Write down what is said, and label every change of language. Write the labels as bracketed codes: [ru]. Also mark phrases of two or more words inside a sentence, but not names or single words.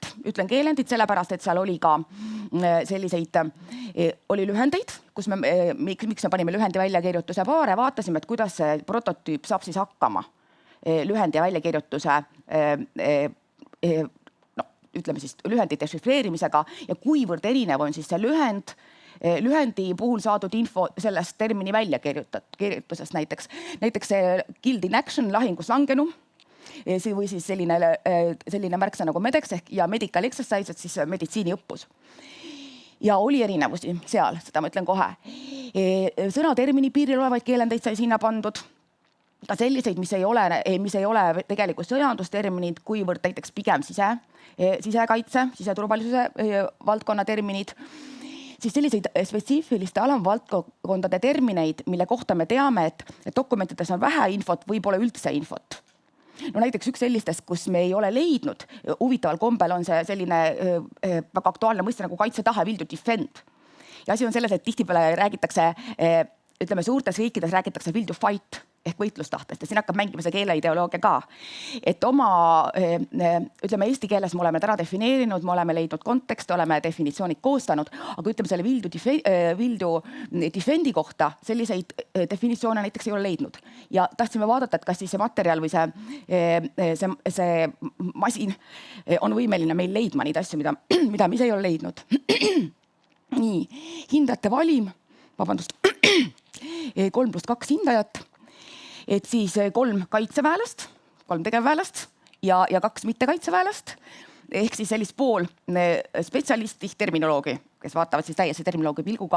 [et] Ütlen keelendit sellepärast, et seal oli ka selliseid, oli lühendeid, miks me panime lühendi väljakirjutuse paare, vaatasime, et kuidas see prototüüp saab siis hakkama lühendi väljakirjutuse, ütleme siis lühendite šifreerimisega ja kuivõrd erinev on siis see lühendi puhul saadud info sellest termini väljakirjutusest näiteks. Näiteks see [en] killed in action, [et] lahingus langenu, või siis selline märksa nagu medex ja [en] medical exercise, [et] et siis meditsiiniõppus. Ja oli erinevusi seal, seda ma ütlen kohe. Sõna termini piiril olevaid keelendeid sai sinna pandud. Ka selliseid, mis ei ole tegelikult sõjandusterminid, kuivõrd näiteks pigem sisekaitse, siseturvalisuse valdkonna terminid. Siis selliseid spetsiifiliste alamvaldkondade termineid, mille kohta me teame, et dokumentides on vähe infot, võib olla üldse infot. No näiteks üks sellistest, kus me ei ole leidnud, huvitaval kombel on see selline väga aktuaalne mõiste nagu kaitsetahe, [en] will to defend. [et] Ja asi on selles, et tihtipeale räägitakse, ütleme suurtes riikides räägitakse [en] will to fight [et] ehk võitlustahtest ja siin hakkab mängima see keeleideoloogia ka. Et ütleme eesti keeles me oleme täna defineerinud, me oleme leidnud kontekste, oleme definitsioonid koostanud, aga ütleme selle [en] will to defendi [et] kohta selliseid definitsioone näiteks ei ole leidnud. Ja tahtsime vaadata, et kas siis see materjal või see masin on võimeline meil leidma neid asju, mida me ise ei ole leidnud. nii, hindajate valim, vabandust, 3+2 hindajat, et siis 3 kaitseväelast, 3 tegevväelast ja 2 mittekaitseväelast, ehk siis sellist pool spetsialisti, terminoloogi, kes vaatavad siis täiesti terminoloogi pilguga.